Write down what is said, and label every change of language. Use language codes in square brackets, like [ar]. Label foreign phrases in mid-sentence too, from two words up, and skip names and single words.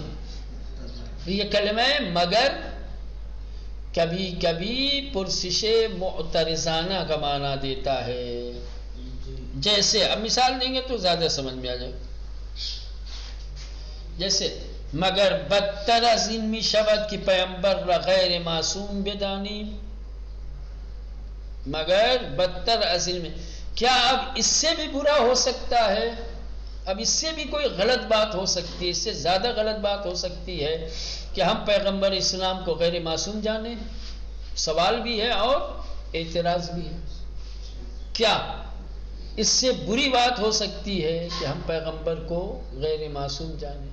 [ur] یہ کلمہ مگر کبھی کبھی پرسش معترضانہ کا معنی دیتا ہے. جیسے اب مثال دیں گے تو زیادہ سمجھ میں آ جائے. [fa] جیسے مگر بدتر از این می شود کہ پیمبر را غیر معصوم بدانی. مگر بدتر از این، [ur] کیا اب اس سے بھی برا ہو سکتا ہے؟ اب اس سے بھی کوئی غلط بات ہو سکتی ہے، اس سے زیادہ غلط بات ہو سکتی ہے کہ ہم پیغمبر اسلام کو غیر معصوم جانیں؟ سوال بھی ہے اور اعتراض بھی ہے. کیا اس سے بری بات ہو سکتی ہے کہ ہم پیغمبر کو غیر معصوم جانیں؟